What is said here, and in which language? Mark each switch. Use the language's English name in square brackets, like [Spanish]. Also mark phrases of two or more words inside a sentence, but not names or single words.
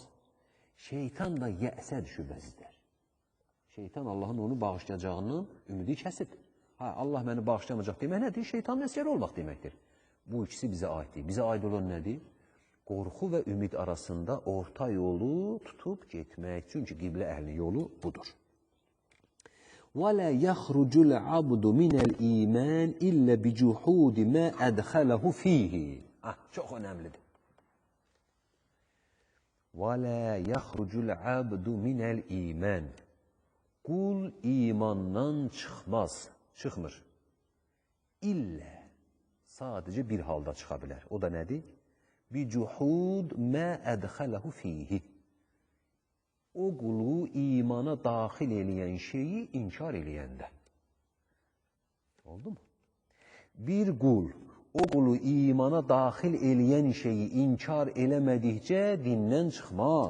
[Azerbaijani] Şeytan da yəsə düşür əzizlər. Şeytan Allahın onu bağışlayacağının ümidi kəsib. Ha, Allah məni bağışlamayacaq demək nədir? Şeytanın əsəri olmaq deməkdir. Bu ikisi bizə aiddir. Bizə aid olan nədir? Qorxu və ümid arasında orta yolu tutub getmək. Çünki qiblə əhlinin yolu budur. [Arabic] وَلَا يَخْرُجُ الْعَبْدُ مِنَ الْإِيمَانِ إِلَّا بِجُحُودِ مَا أَدْخَلَهُ فِيهِ. [Azerbaijani] Çox önəmlidir. [Arabic] وَلَا يَخْرُجُ الْعَبْدُ مِنَ الْإِيمَانِ. [Azerbaijani] Qul imandan çıxmır. İllə, sadəcə bir halda çıxa bilər. O da nədir? [Arabic] بِجُحُودِ مَا أَدْخَلَهُ فِيهِ. [Azerbaijani] O qulu imana daxil eləyən şeyi inkar eləyəndə. Oldu mu? Bir qul, o qulu imana daxil eləyən şeyi inkar eləmədikcə dindən çıxmaz.